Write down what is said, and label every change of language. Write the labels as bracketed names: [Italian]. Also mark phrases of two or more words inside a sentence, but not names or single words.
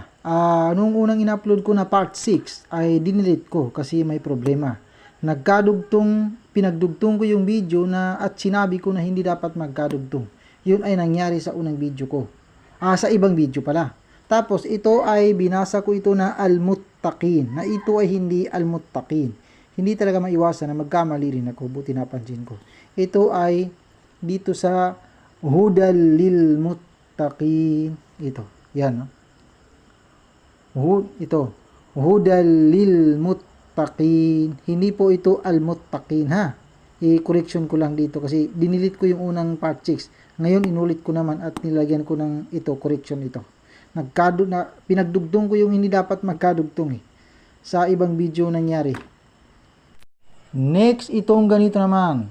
[Filipino] Nung unang in-upload ko na part 6 ay dinilit ko kasi may problema. Pinagdugtong ko yung video na at sinabi ko na hindi dapat magkadugtong. Yun ay nangyari sa unang video ko. Sa ibang video pala. Tapos ito ay binasa ko ito na al-muttaqin. Na ito ay hindi al-muttaqin. Hindi talaga maiwasan na magkamali rin ako. Buti napansin ko. Ito ay dito sa [Arabic] hudal lil muttaqin. [Filipino] Ito. Yan. No? Ito. [Arabic] Hudal lil muttaqin. [Filipino] Hindi po ito al-muttaqin ha. I-correction ko lang dito kasi dinilit ko yung unang part 6. Ngayon inulit ko naman at nilagyan ko ng ito, correction ito. Pinagdugtong ko yung hindi dapat magkadugtong sa ibang video nangyari. Next, itong ganito naman.